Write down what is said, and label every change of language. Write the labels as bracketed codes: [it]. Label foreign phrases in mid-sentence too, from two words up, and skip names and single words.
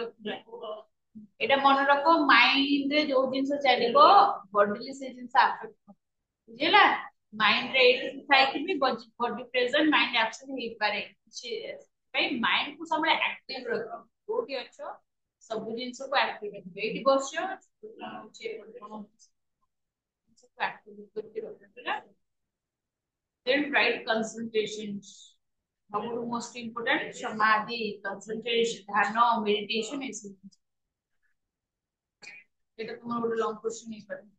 [or] ରଖିବା ଏଇଟା ମନେ ରଖ ମାଇଣ୍ଡରେ ଯୋଉ ଜିନିଷ ଚାଲିବ ବଡିରେ ସେ ଜିନିଷ ଆଫେକ୍ଟ ବୁଝିହେଲା ମାଇଣ୍ଡରେ ଏଇଠି ଥାଇକି ବି [en] body present mind absent [or] ହେଇପାରେ ପାଇଁ ମାଇଣ୍ଡକୁ ସବୁବେଳେ ଆକ୍ଟିଭ ରଖ କୋଉଠି ଅଛ ସବୁ ଜିନିଷକୁ ଆକ୍ଟିଭ ରଖିବ ଏଇଠି ବସିଛ ଆକ୍ଟିଭ କରିକି ରଖ ହେଲା [en] then right concentration [or] ସବୁଠୁ [en] most important [or] ସମାଧି କନସେନ୍ଟ୍ରେସନ ଧ୍ୟାନ ମେଡିଟେସନ ଏସବୁ [bn] এটা তোমার [or] ଗୋଟେ [en] long question [or] ହେଇପାରେ